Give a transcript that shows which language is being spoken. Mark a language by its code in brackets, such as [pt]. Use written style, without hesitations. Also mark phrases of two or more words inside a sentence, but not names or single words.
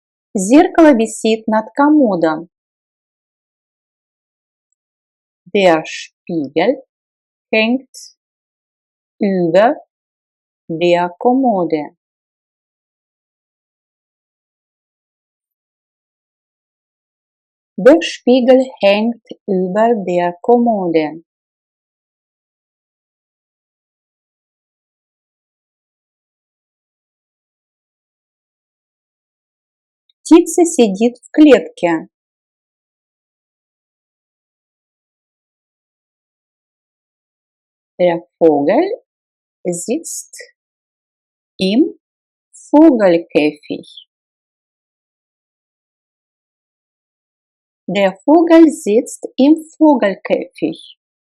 [ru] Зеркало висит над комодом. [de] Der Spiegel hängt über der Kommode. Der Spiegel hängt über der Kommode. [ru] Птица сидит в клетке. [de] Der Vogel sitzt im Vogelkäfig. Der Vogel sitzt im Vogelkäfig.